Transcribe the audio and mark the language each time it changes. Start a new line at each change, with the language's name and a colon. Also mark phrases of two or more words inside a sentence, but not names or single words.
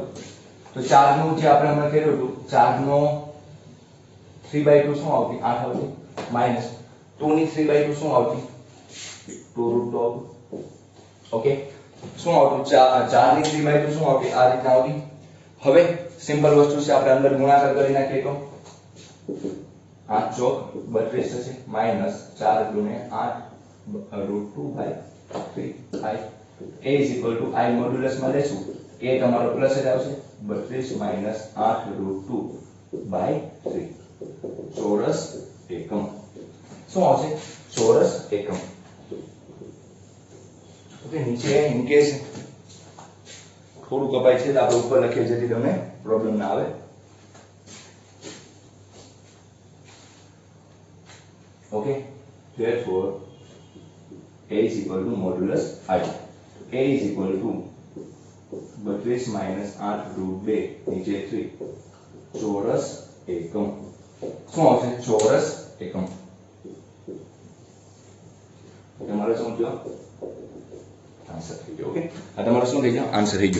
Gujarati: તો 4 નું જે આપણે હમણાં કર્યું હતું 4 નો 3/2 શું આવતી 8 આવતી માઈનસ 2 ની 3/2 શું આવતી 2√2 આવતી. ઓકે શું આવતું 4 ની 3/2 શું આવતી આ રીતના આવતી. હવે સિમ્પલ વસ્તુ છે આપણે અંદર ગુણાકાર કરી નાખીએ તો 8 ચોક 32 થશે માઈનસ 4 ગુણ્યા 8 √2/3
English: i is equal to I
Gujarati: મોડ્યુલસ માં લેશું a તમારો પ્લસ જ આવશે 32 માઈનસ 8√2/3 ચોરસ એકમ. શું આવશે ચોરસ એકમ. ઓકે નીચે ઇનકેસ થોડું કપાય છે તો આપણે ઉપર લખીએ જેથી તમને પ્રોબ્લેમ ના આવે.
English: ઓકે therefore a is equal to modulus I. a is equal to 32 માઈનસ 8√2
Gujarati: નીચે 3 ચોરસ એકમ. શું આવશે ચોરસ એકમ. તમારે શું થયો આન્સર થઈ ગયો. ઓકે આ તમારો શું થઈ ગયો આન્સર થઈ ગયો.